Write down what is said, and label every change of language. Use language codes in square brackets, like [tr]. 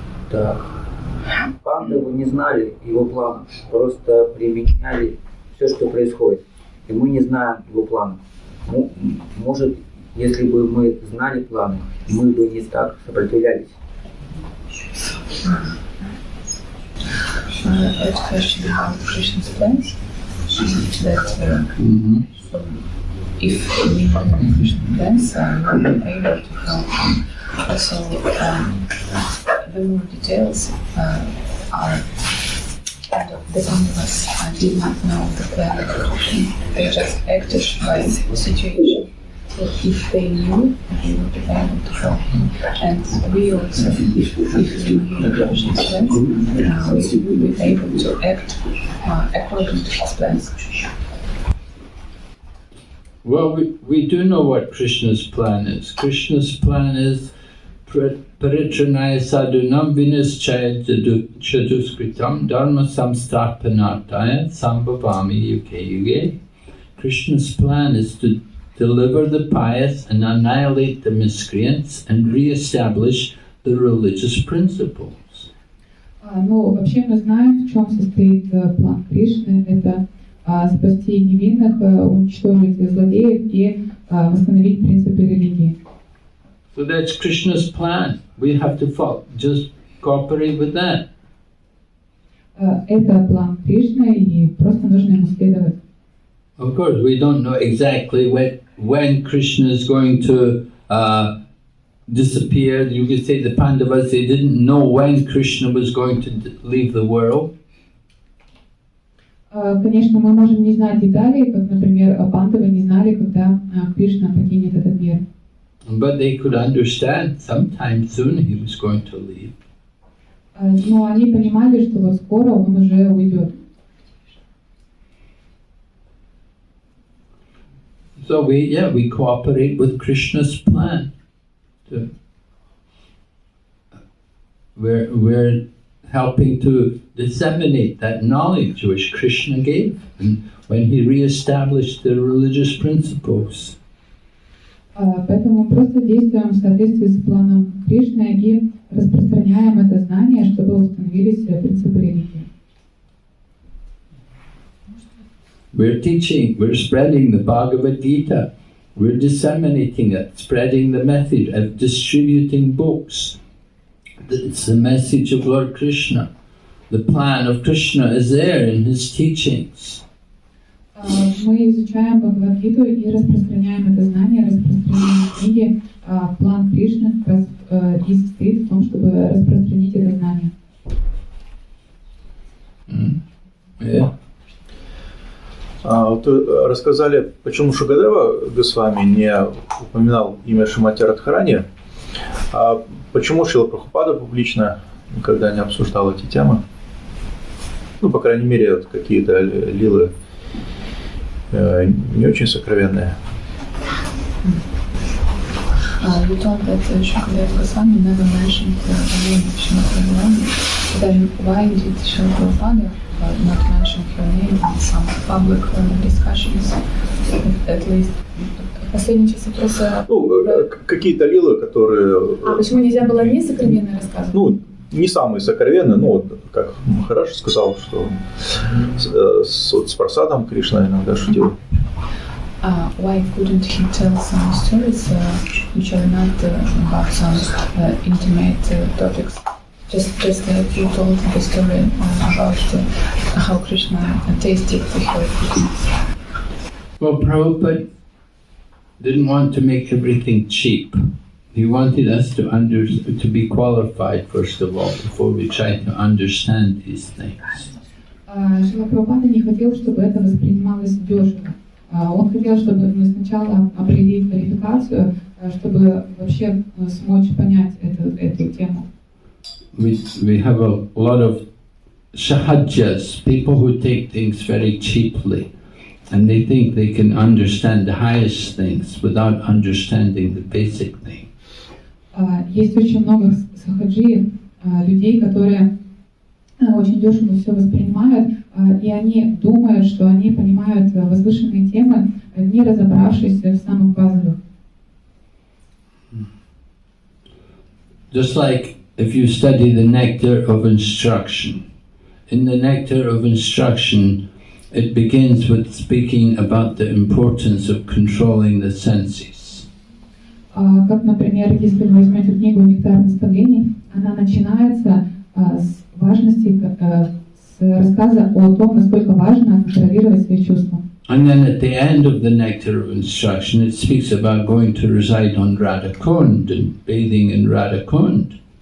[ru] Так. Пандавы не знали его планов, просто применяли все, что происходит. И мы не знаем его планов. Может, если бы мы знали планы, мы бы не так сопротивлялись. [en] A question about Krishna's plans. That if we know Krishna's plans, we will be able to help him. Also, the more details are kind of the Pandavas did not know the plan of Krishna. They just acted by the situation. So if they knew, they would be able to help him. And we also, if we knew Krishna's plans, we would be able to act according to his plans. Well, we do know what Krishna's plan is. Krishna's plan is [sa] Paritranaya sadhunam vinischaya chaduskritam dharma samsthapanartaya sambhavami yuge yuge. [en] Krishna's plan is to deliver the pious and annihilate the miscreants and re-establish the religious principles. [ru] Ну, вообще мы знаем, в чем состоит план Кришны. Это спасти невинных, уничтожить злодеев и восстановить принципы религии. [en] So that's Krishna's plan. We have to just cooperate with that. [ru] Это план Кришны, и просто нужно ему следовать. [en] Of course, we don't know exactly when Krishna is going to disappeared. You could say the Pandavas, they didn't know when Krishna was going to leave the world. [ru] Конечно, мы можем не знать деталей, как, например, пандавы не знали, когда Кришна покинет этот мир. [en] But they could understand sometime soon he was going to leave. [ru] Но они понимали, что вот скоро он уже уйдет. [en] So we cooperate with Krishna's plan. We're helping to disseminate that knowledge which Krishna gave and when he re-established the religious principles. [ru] Поэтому мы просто действуем в соответствии с планом Кришны и распространяем это знание, чтобы установились принципы религии. [en] We're teaching, we're spreading the Bhagavad Gita, we're disseminating it, spreading the message, distributing books. It's the message of Lord Krishna. The plan of Krishna is there in his teachings. [ru] Мы изучаем Бхагавад-гиту и распространяем это знание, распространяем книги. План Кришны как раз и состоит в том, чтобы распространить это знание. [en] Yeah. [ru] Вот рассказали, почему Шукадева Госвами не упоминал имя Шримати Радхарани, а почему Шрила Прабхупада публично никогда не обсуждал эти темы. Ну, по крайней мере, вот какие-то лилы не очень сокровенные. [en] You told that Shukadeva Goswami never mentioned the name of Shrimati Radharani. Then why did Srila Prabhupada not mention her name in some public discussions, at least? [ru] Последний часть вопроса. Ну, какие-то лилы, которые... почему нельзя было не сокровенно рассказывать? Ну, не самые сокровенные, но вот, как Махарадж сказал, что с Прасадом Кришна иногда шутил. [en] Why couldn't he tell some stories which are not about some intimate topics? Just like you told the story about how Krishna tasted her food. Well, Prabhupada didn't want to make everything cheap. He wanted us to be qualified, first of all, before we try to understand these things. [ru] Шрила Прабхупада не хотел, чтобы это воспринималось дешево. Он хотел, чтобы мы сначала обрели квалификацию, чтобы вообще смочь понять эту тему. [en] We have a lot of sahajas, people who take things very cheaply, and they think they can understand the highest things without understanding the basic thing. [ru] Есть очень много сахаджиев, людей, которые очень дешево все воспринимают, и они думают, что они понимают возвышенные темы, не разобравшись в самых базовых. [en] Just like if you study the nectar of instruction. In the nectar of instruction, it begins with speaking about the importance of controlling the senses. [ru] Как, например, если вы возьмете книгу «Нектар наставлений», она начинается с важности, с рассказа о том, насколько важно контролировать свои чувства. [en] And then at the end of the nectar of instruction, it speaks about going to reside on Radhakund and bathing in Radhakund.